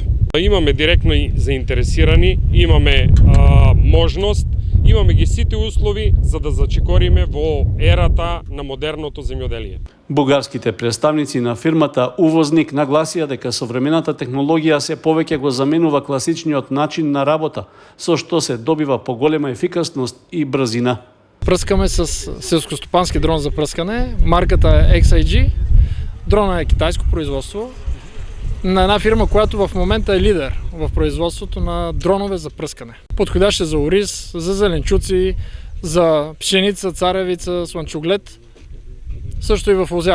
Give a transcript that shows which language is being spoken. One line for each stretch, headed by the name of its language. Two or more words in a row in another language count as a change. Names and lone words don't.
Macedonian: Имаме директно заинтересирани, имаме можност, имаме ги сите услови за да зачекориме во ерата на модерното земјоделие. Бугарските представници на фирмата увозник нагласија дека современата технологија се повеќе го заменува класичниот начин на работа, со што се добива поголема ефикасност и брзина.
Bulgarian: Пръскаме с селскостопански дрон за пръскане. Марката е XIG. Дрона е китайско производство на една фирма, която в момента е лидер в производството на дронове за пръскане. Подходящ е за ориз, за зеленчуци, за пшеница, царевица, слънчоглед, също и в лозя.